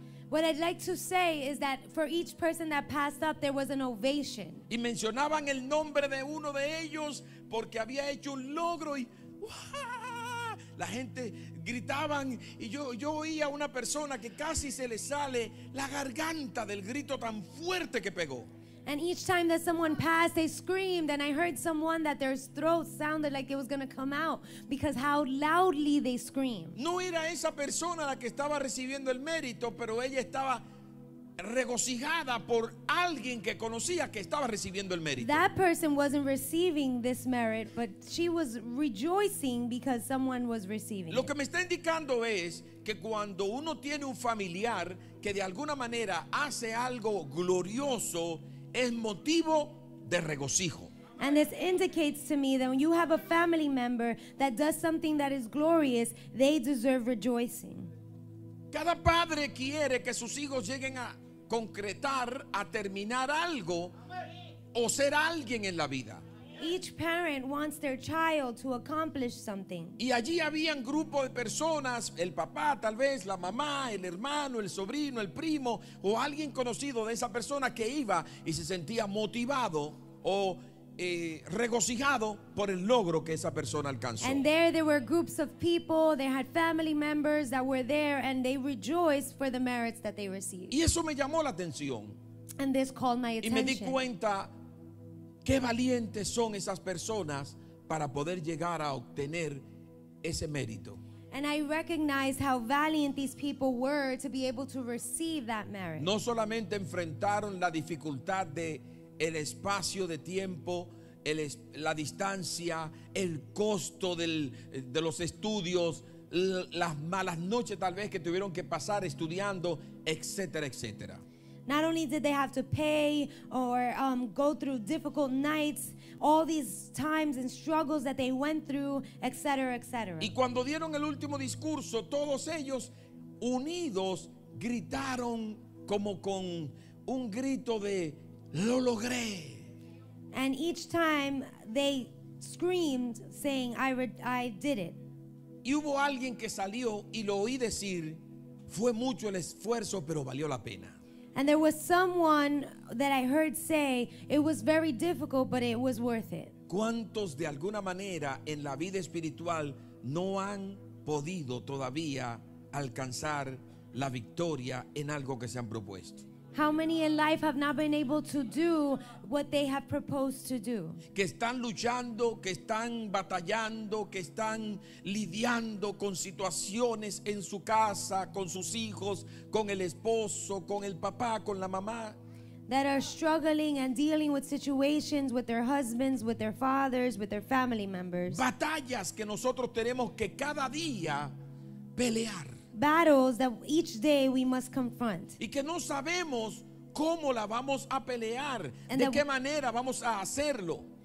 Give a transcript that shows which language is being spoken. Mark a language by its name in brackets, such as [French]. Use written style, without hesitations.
[English] What I'd like to say is that for each person that passed up, there was an ovation. [Spanish] Y mencionaban el nombre de uno de ellos porque había hecho un logro y ¡uah! La gente gritaban y yo oía a una persona que casi se le sale la garganta del grito tan fuerte que pegó. [English] And each time that someone passed, they screamed, and I heard someone that their throat sounded like it was going to come out because how loudly they screamed. [Spanish] No era esa persona la que estaba recibiendo el mérito, pero ella estaba regocijada por alguien que conocía que estaba recibiendo el mérito. [English] That person wasn't receiving this merit, but she was rejoicing because someone was receiving [Spanish] Lo [English] it. [Spanish] que me está indicando es que cuando uno tiene un familiar que de alguna manera hace algo glorioso, es motivo de regocijo. [English] And this indicates to me that when you have a family member that does something that is glorious, they deserve rejoicing. [Spanish] Cada padre quiere que sus hijos lleguen a concretar, a terminar algo o ser alguien en la vida. [English] Each parent wants their child to accomplish something. [Spanish] Y allí habían grupos de personas, el papá tal vez, la mamá, el hermano, el sobrino, el primo o alguien conocido de esa persona que iba y se sentía motivado o regocijado por el logro que esa persona alcanzó. [English] And there were groups of people, they had family members that were there, and they rejoiced for the merits that they received. [Spanish] Y eso me llamó la atención [English] And this called my [Spanish] y me di [English] attention. [Spanish] cuenta qué valientes son esas personas para poder llegar a obtener ese mérito. [English] And I recognized how valiant these people were to be able to receive that merit. [Spanish] No solamente enfrentaron la dificultad de el espacio de tiempo, la distancia, el costo de los estudios, las malas noches tal vez que tuvieron que pasar estudiando, etcétera, etcétera. [English] Not only did they have to pay or go through difficult nights, all these times and struggles that they went through, etc., etc. [Spanish] Y cuando dieron el último discurso, todos ellos unidos gritaron como con un grito de lo logré. [English] And each time they screamed saying, I did it. [Spanish] Y hubo alguien que salió y lo oí decir, fue mucho el esfuerzo, pero valió la pena. [English] And there was someone that I heard say, it was very difficult, but it was worth it. [Spanish] ¿Cuántos de alguna manera en la vida espiritual no han podido todavía alcanzar la victoria en algo que se han propuesto? [English] How many in life have not been able to do what they have proposed to do? [Spanish] Que están luchando, que están batallando, que están lidiando con situaciones en su casa, con sus hijos, con el esposo, con el papá, con la mamá. [English] That are struggling and dealing with situations with their husbands, with their fathers, with their family members. [Spanish] Batallas que nosotros tenemos que cada día pelear. [English] Battles that each day we must confront. [Spanish] Y que no sabemos cómo la vamos a pelear, [English] And [Spanish] de [English] that- [Spanish] qué manera vamos a hacerlo,